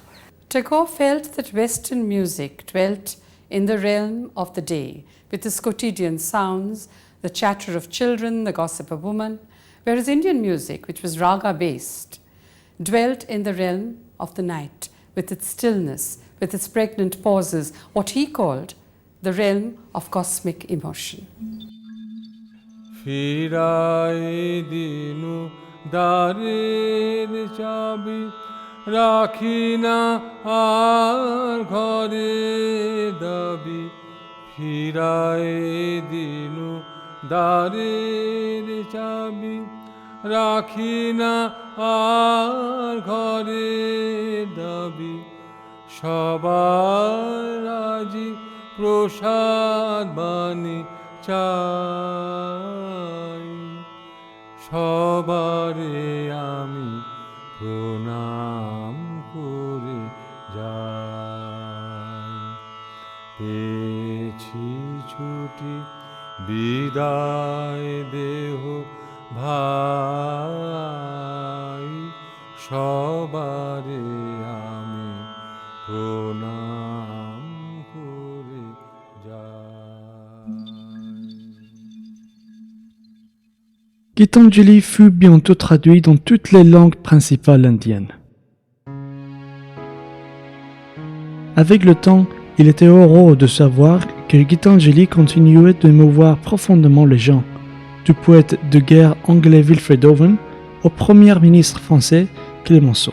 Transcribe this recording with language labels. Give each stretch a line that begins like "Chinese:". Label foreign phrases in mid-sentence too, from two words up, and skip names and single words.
English: Tagore felt that Western music dwelt in the realm of the day, with its quotidian sounds, the chatter of children, the gossip of women, whereas Indian music, which was raga-based, dwelt in the realm of the night, with its stillness, with its pregnant pauses, what he called the realm of cosmic emotion.
Bangla: ফিরায়ে দিনু দ্বারের চাবি রাখিনা আর ঘরের দাবি ফিরায়ে দিনু দ্বারের চাবি রাখিনা আর ঘরের দাবি সবার রাজি প্রসাদ বাণী চাই সবারে আমি প্রণাম করে যাই পেয়েছি ছুটি বিদায় দেহ ভাই সবারে আমি প্রণাম করে যাই
French: Gitanjali fut bientôt traduit dans toutes les langues principales indiennes. Avec le temps, il était heureux de savoir que Gitanjali continuait d'émouvoir profondément les gens, du poète de guerre anglais Wilfred Owen au premier ministre français Clemenceau.